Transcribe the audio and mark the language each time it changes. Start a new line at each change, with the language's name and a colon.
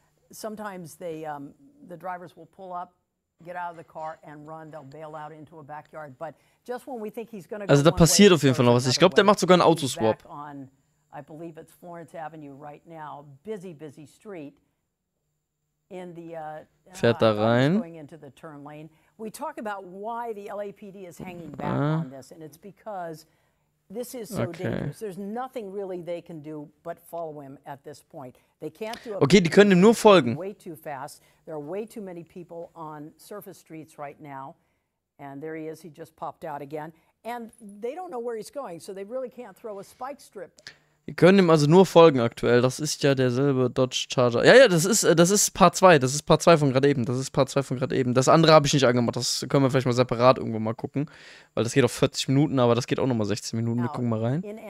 English: Sometimes the drivers will pull up, get out of the car and run. They'll bail out into a backyard. But just when we think he's going to go,
German: also da passiert auf jeden Fall noch was. Ich glaube, der macht sogar einen Autoswap.
English: I believe it's Florence Avenue right now. Busy street. In the
German: fährt da rein.
English: Going into the turn lane. We talk about why the LAPD is hanging back on this, and it's because this is so dangerous. There's nothing really they can do but follow him at this point. They can't do it.
German: Okay, die können ihm nur folgen.
English: Way too fast. There are way too many people on surface streets right now. And there he is. He just popped out again. And they don't know where he's going, so they really can't throw a spike strip.
German: Die können ihm also nur folgen aktuell. Das ist ja derselbe Dodge Charger. Ja, das ist Part 2. Das ist Part 2 von gerade eben. Das andere habe ich nicht angemacht. Das können wir vielleicht mal separat irgendwo mal gucken. Weil das geht auf 40 Minuten, aber das geht auch nochmal 16 Minuten. Wir gucken mal rein.